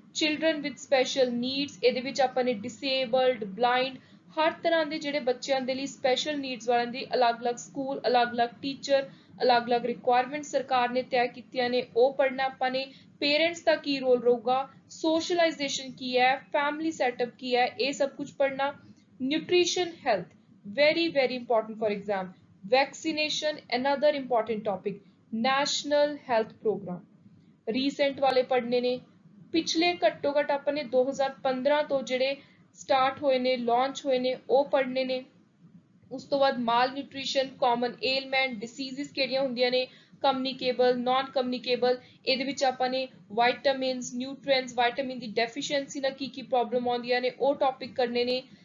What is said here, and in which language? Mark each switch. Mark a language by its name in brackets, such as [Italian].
[Punjabi] Children with special needs, ਇਹਦੇ ਵਿੱਚ ਆਪਾਂ ਨੇ ਡਿਸੇਬਲਡ, ਬਲਾਈਂਡ, ਹਰ ਤਰ੍ਹਾਂ ਦੇ ਜਿਹੜੇ ਬੱਚਿਆਂ ਦੇ ਲਈ ਸਪੈਸ਼ਲ ਨੀਡਸ ਵਾਲਿਆਂ ਦੀ ਅਲੱਗ-ਅਲੱਗ ਸਕੂਲ, ਅਲੱਗ-ਅਲੱਗ ਟੀਚਰ, ਅਲੱਗ-ਅਲੱਗ ਰਿਕੁਆਇਰਮੈਂਟ ਸਰਕਾਰ ਨੇ ਤੈਅ ਕੀਤੀਆਂ ਨੇ, ਉਹ ਪੜ੍ਹਨਾ ਆਪਾਂ ਨੇ। ਪੇਰੈਂਟਸ ਦਾ ਕੀ ਰੋਲ ਰਹੂਗਾ, ਸੋਸ਼ਲਾਈਜੇਸ਼ਨ ਕੀ ਹੈ, ਫੈਮਿਲੀ ਸੈਟਅਪ ਕੀ ਹੈ, ਇਹ ਸਭ ਕੁਝ ਪੜ੍ਹਨਾ। [English] nutrition health, very important for exam. Vaccination, another important topic. National health program, recent [Punjabi] ਵਾਲੇ ਪੜ੍ਹਨੇ ਨੇ। ਪਿਛਲੇ ਘੱਟੋ ਘੱਟ ਆਪਾਂ ਨੇ 2015 ਤੋਂ ਜਿਹੜੇ ਸਟਾਰਟ ਹੋਏ ਨੇ, ਲਾਂਚ ਹੋਏ ਨੇ, ਉਹ ਪੜ੍ਹਨੇ ਨੇ। ਉਸ ਤੋਂ ਬਾਅਦ ਮਾਲ ਨਿਊਟ੍ਰੀਸ਼ਨ, ਕਾਮਨ ਏਲਮੈਂਟ, ਡਿਸੀਜ਼ਸ ਕਿਹੜੀਆਂ ਹੁੰਦੀਆਂ ਨੇ, ਕਮਿਊਨੀਕੇਬਲ, ਨਾਨ ਕਮਿਊਨੀਕੇਬਲ, ਇਹਦੇ ਵਿੱਚ ਆਪਾਂ ਨੇ ਵਾਈਟਾਮਿਨਸ, ਨਿਊਟ੍ਰੀਐਂਟਸ, ਵਾਈਟਾਮਿਨ ਦੀ ਡੈਫੀਸ਼ੀਐਂਸੀ ਨਾਲ ਕੀ ਪ੍ਰੋਬਲਮ ਆਉਂਦੀਆਂ ਨੇ, ਉਹ ਟੌਪਿਕ ਕਰਨੇ ਨੇ।